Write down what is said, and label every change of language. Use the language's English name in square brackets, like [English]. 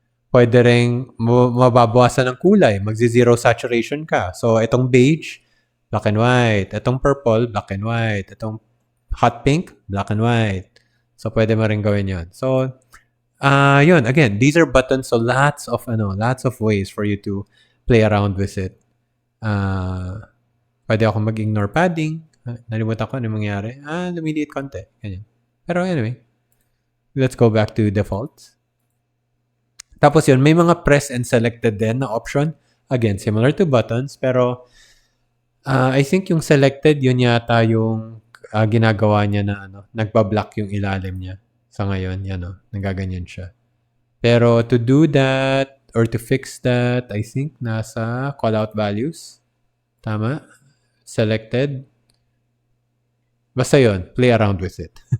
[Filipino] Pwede rin mababawasan ng kulay. Magzi-zero saturation ka. So, itong beige, black and white. Itong purple, black and white. Itong hot pink, black and white. So, pwede mo rin gawin yun. So, yun. [English] Again, these are buttons. So, lots of ways for you to play around with it. [Filipino] Pwede ako mag-ignore padding. Nalimutan ko ano mangyari. Lumiliit konti. Ganyan. [English] Pero anyway, let's go back to defaults. [Filipino] Tapos yun, may mga [English] press and selected din na option. Again, similar to buttons. [Filipino] Pero [English] I think [Filipino] yung selected, yun yata yung ginagawa niya na nagbablock yung ilalim niya. Sa ngayon, yan nagaganyan siya. [English] Pero to do that, or to fix that, I think nasa callout values. Tama? Selected. [Filipino] Basta yun, [English] play around with it.